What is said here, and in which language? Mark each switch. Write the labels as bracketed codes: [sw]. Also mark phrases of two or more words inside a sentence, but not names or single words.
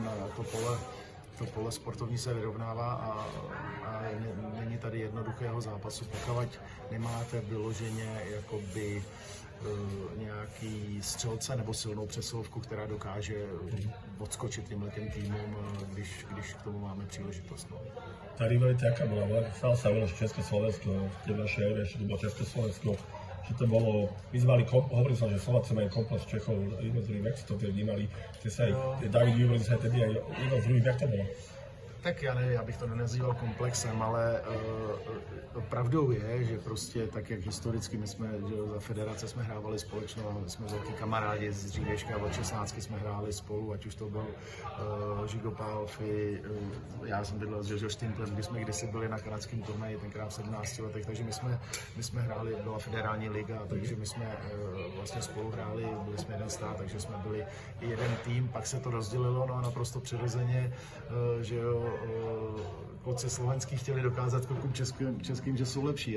[cs] to pole sportovní se vyrovnává a není tady jednoduchého zápasu, pokud nemáte vyloženě jakoby nějaký střelce nebo silnou přesilovku, která dokáže odskočit těm týmům, když k tomu máme příležitost. No. [sk] Tá rivalita aká bola? Stalo sa veľa Československo, tie vaše éry, ešte to bolo Československo, že to bolo, vyzvali, hovoril som, že Slováci majú komplex Čechov, jedno z druhých, jak ste to vnímali, ste sa aj, David Výborný sa aj tedy aj jedno z druhých, jak to bolo? [cs] Tak já nevím, já bych to nenazýval komplexem, ale pravdou je, že prostě tak, jak historicky my jsme, že za federace jsme hrávali společně, jsme velký kamarádi z dřívějška, od 16 jsme hráli spolu, ať už to byl Žigo Pálfy, já jsem bydlel s Jožo Štimplem, když jsme kdysi byli na kanadském turnaji, tenkrát v 17 letech, takže my jsme hráli, byla federální liga, takže my jsme vlastně spolu hráli, byli jsme jeden stát, takže jsme byli jeden tým, pak se to rozdělilo, no a naprosto přirozeně, že jo, kluci slovenský chtěli dokázat klukům českým, že jsou lepší.